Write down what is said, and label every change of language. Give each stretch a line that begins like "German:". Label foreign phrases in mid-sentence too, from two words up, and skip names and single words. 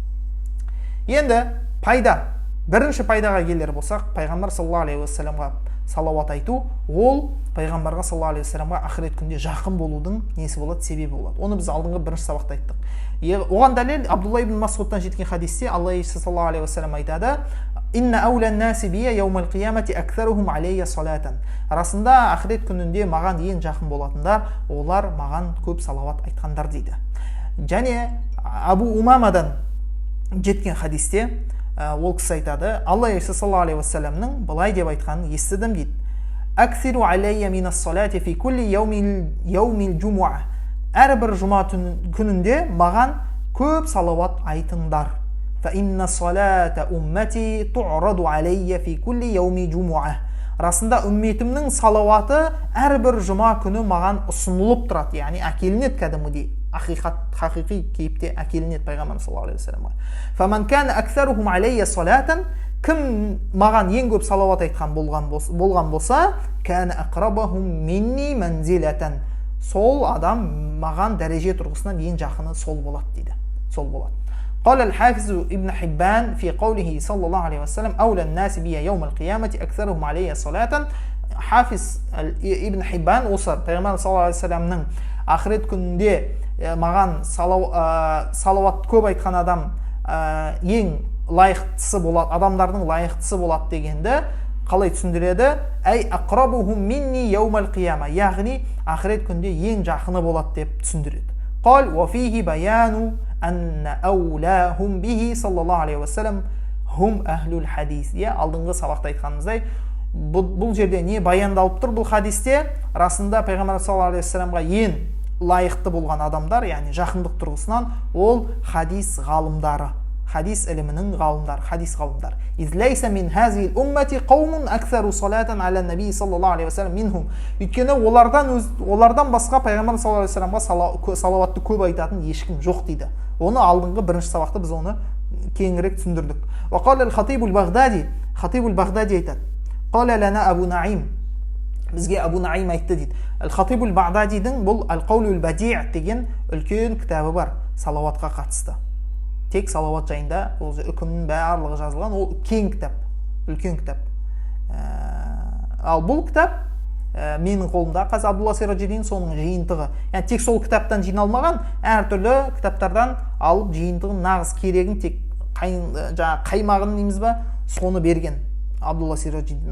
Kazakh: Енді пайда, бірінші пайдаға келер болсақ, пайғамбар
Arabic: صلى الله عليه وسلم
Kazakh: салауат айту, ол пайғамбарға
Arabic: صلى الله عليه وسلم
Kazakh: ақырет күнде жақын болудың несі болады, себебі болады. Оны біз алдыңғы бірінші сабақта айттық. Оған дәлел Абдулла ибн Масудтан жеткен хадисте Алла елшісі
Arabic: صلى الله عليه وسلم айтады: «إن أولى الناس بي يوم القيامة أكثرهم علي صلاة».
Kazakh: Расында ақырет күнінде маған ең жақын болатындар, олар маған көп салауат айтқандар дейді. Және Абу Умамадан жеткен хадисте ол кісі айтады, Алла елшісі
Arabic: صلى الله عليه وسلم
Kazakh: былай деп айтқанын естідім дейді:
Arabic: «Аксиру алейя минас салати фи кулли яумил джумуа».
Kazakh: Әрбір жұма күнінде маған көп салауат айтыңдар.
Arabic: فإن صلاة أمتي تعرض علي في كل يوم الجمعة.
Kazakh: Расында үмметімнің салауаты әрбір жұма күні маған ұсынылып тұрады, яғни әкелінеді кәдімгідей. Хақиқи кейіпте әкелінеді пайғамбар
Arabic: صلى الله عليه وسلم. فمن كان أكثرهم علي صلاة,
Kazakh: кім маған ең көп салауат айтқан болған болса,
Arabic: كان أقربهم مني منزلة,
Kazakh: сол адам маған дәреже тұрғысынан ең жақыны сол болады дейді. Сол болады.
Arabic: قال الحافظ ابن حبان في قوله صلى الله عليه وسلم أولى الناس بي يوم القيامة أكثرهم علي صلاة.
Kazakh: Хафиз ибн Хиббан осы пайғамбар
Arabic: صلى الله عليه وسلم
Kazakh: ақырет күнінде маған салауат көп айтқан адам ең лайықтысы болады, адамдардың лайықтысы болады дегенді қалай түсіндіреді?
Arabic: أي أقربهم مني يوم القيامة,
Kazakh: яғни ақырет күнде ең жақыны болады деп түсіндіреді.
Arabic: قال وفيه بيان أن أولاهم به صلى الله عليه وسلم هم أهل الحديث.
Kazakh: Алдыңғы сабақта айтқанымыздай, бұл жерде не баяндалып тұр бұл хадисте? Расында пайғамбар
Arabic: صلى الله عليه وسلم
Kazakh: ең лайықты болған адамдар, яғни жақындық тұрғысынан, ол хадис ғалымдары, хадис ілімінің ғалымдары, хадис ғалымдары.
Arabic: إذ ليس من هذه الأمة قوم أكثر صلاة على النبي صلى الله عليه وسلم منهم.
Kazakh: Өйткені олардан басқа пайғамбар
Arabic: صلى الله عليه وسلم
Kazakh: салауатты көп айтатын ешкім жоқ дейді. Оны алдыңғы бірінші сабақта біз оны кеңірек түсіндірдік.
Arabic: وقال الخطيب البغدادي, Хатиб al-Бағдади айтады: «قال لنا أبو نعيم».
Kazakh: Бізге Абу Наим айтты дейді. Al-Хатиб al-Бағдадидің бұл Al-Қаулу al-Бадиъ деген үлкен кітабы бар салауатқа қатысты. Тек салауат жайында ол үкімнің барлығы жазылған, ол кең кітап, үлкен кітап. Ал бұл кітап менің қолымда қазір Абдулла Сираджидин соның жиынтығы. Яғни тек сол кітаптан жиналмаған, әртүрлі кітаптардан алып жиынтығын, нағыз керегін, тек қаймағын дейміз ба, соны берген Абдулла Сираджидин.